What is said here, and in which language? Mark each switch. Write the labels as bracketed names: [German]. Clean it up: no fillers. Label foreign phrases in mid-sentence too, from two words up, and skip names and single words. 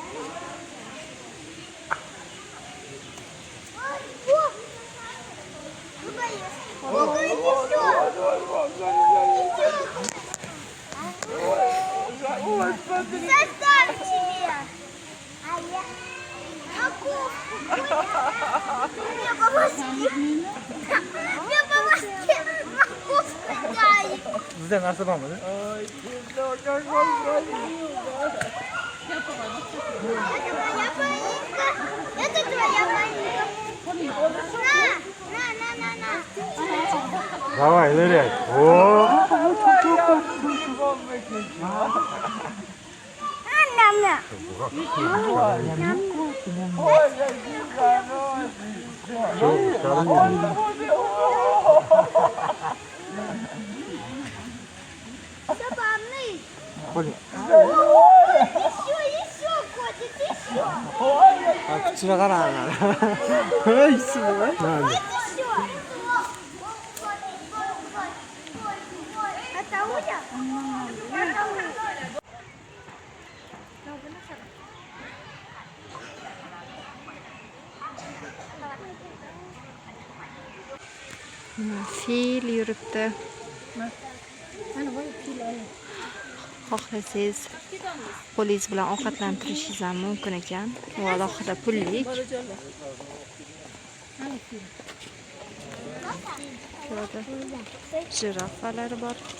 [Russian] Составь себе. А я морковку. Мне помоги. Мне помоги. Морковку дай. [Uzbek] Bizda narsa bormi? [Russian] Это твоя маленькая. На. Давай, ныряй. О! На. Забавный. Еще, котик, еще. [Uzbek] Kuchini qaranglar. Voy, ismi. [Russian] Вот еще. Это Уля? Это Уля. [Uzbek] Fil yuribdi. Xohlasangiz qo'lingiz bilan ovqatlantirishingiz ham mumkin ekan. Bu alohida pullik. Bu yoqda jirafalar bor.